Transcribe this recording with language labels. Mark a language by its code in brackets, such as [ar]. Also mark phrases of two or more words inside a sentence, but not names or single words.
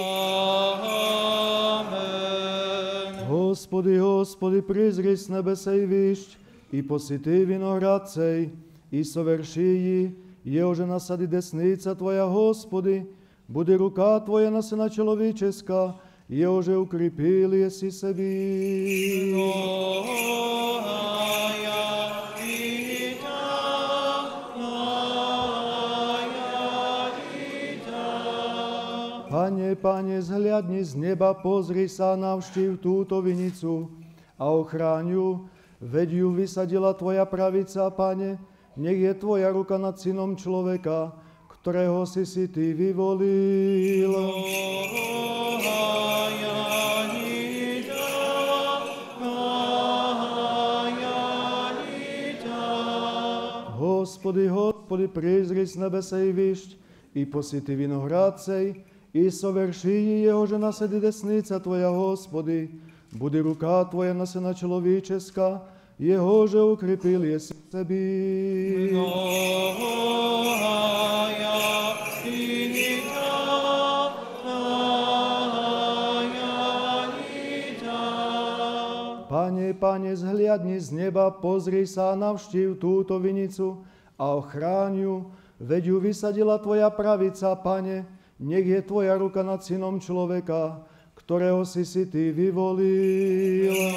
[cu] Amen. Господи, Господи, призри с небеса и вищ, и посети виноград цей, и соверши ї, еже насади десница Твоя, Господи, буде рука Твоя на сына человеческа, еже укрепил еси себе. [sk] Panie, Panie, zhľadni z neba, pozri sa, navštív túto vinicu a ochráň ju, veď ju vysadila Tvoja pravica, Pane, nech je Tvoja ruka nad synom človeka, ktorého si Ty vyvolil. [cu] Господи, Господи, призри с небеса и вищ, и посети виноград цей, и соверши еже наседи десница Твоя, Господи, буде рука Твоя на сына человеческа, его же укрепил еси себе. [sk] Pane, Pane, zhliadni z neba, pozri sa, navštív túto vinicu a ochráň ju, veď ju vysadila Tvoja pravica, Pane, nech je Tvoja ruka nad synom človeka, ktorého si Ty vyvolil.